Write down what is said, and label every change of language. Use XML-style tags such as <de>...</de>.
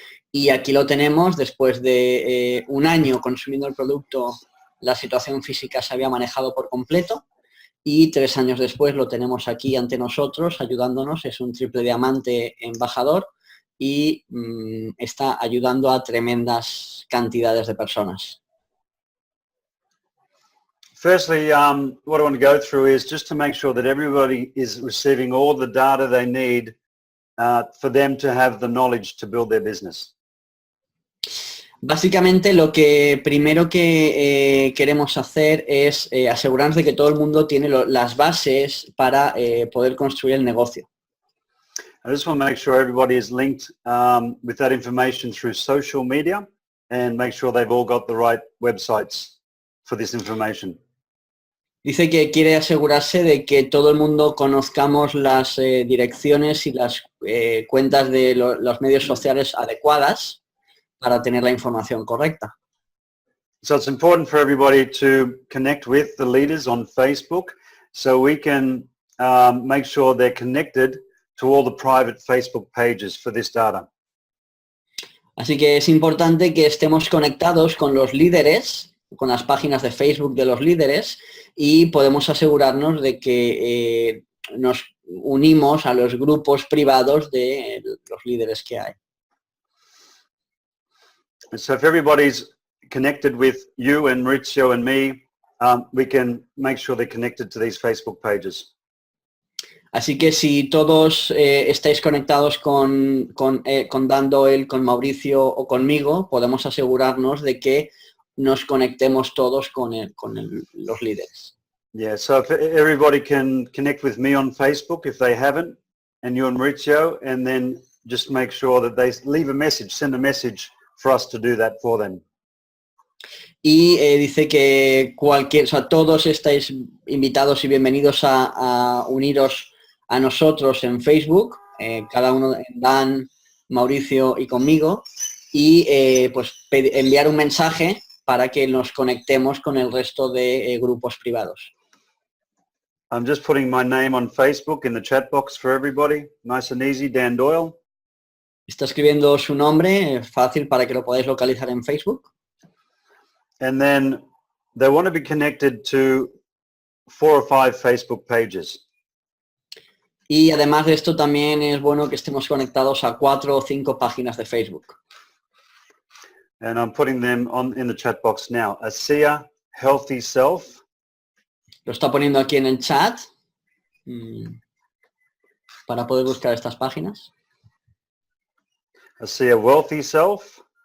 <es>Y aquí lo tenemos, después de 1 año consumiendo el producto, la situación física se había manejado por completo y 3 años después lo tenemos aquí ante nosotros ayudándonos. Es un triple diamante embajador y está ayudando a tremendas cantidades de personas.</es> <en>Firstly, what I want to go through is just to make sure that everybody is receiving all the data they need for them to have the knowledge to build their business.</en> <es>Básicamente lo que primero que queremos hacer es asegurarnos de que todo el mundo tiene las bases para poder construir el negocio.</es> <en>I just want to make sure everybody is linked with that information through social media and make sure they've all got the right websites for this information.</en> <es>Dice que quiere asegurarse de que todo el mundo conozcamos las direcciones y las cuentas de los medios sociales adecuadas para tener la información correcta.</es> <en>So it's important for everybody to connect with the leaders on Facebook so we can make sure they're connected to all the private Facebook pages for this data.</en> <es>Así que es importante que estemos conectados con los líderes, con las páginas de Facebook de los líderes y podemos asegurarnos de que nos unimos a los grupos privados de los líderes que hay.</es> <en>So if everybody's connected with you and Mauricio and me, we can make sure they're connected to these Facebook pages.</en> <es>Así que si todos estáis conectados con Dan Doyle, con Mauricio o conmigo, podemos asegurarnos de que nos conectemos todos con los líderes.</es> <en>Yeah, so if everybody can connect with me on Facebook if they haven't, and you and Mauricio, and then just make sure that they leave a message, send a message for us to do that for them.</en> <es>Y dice que todos estáis invitados y bienvenidos a uniros a nosotros en Facebook, cada uno, Dan, Mauricio y conmigo, y pues enviar un mensaje para que nos conectemos con el resto de grupos privados.</es> <en>I'm just putting my name on Facebook in the chat box for everybody. Nice and easy, Dan Doyle.</en> <es>Está escribiendo su nombre, fácil para que lo podáis localizar en Facebook.</es> <en>And then they want to be connected to 4 or 5 Facebook pages.</en> <es>Y además de esto también es bueno que estemos conectados a 4 o 5 páginas de Facebook.</es> <en>And I'm putting them on in the chat box now. ASEA Healthy Self.</en> <es>Lo está poniendo aquí en el chat para poder buscar estas páginas.</es> <en>ASEA Wealthy Self.</en>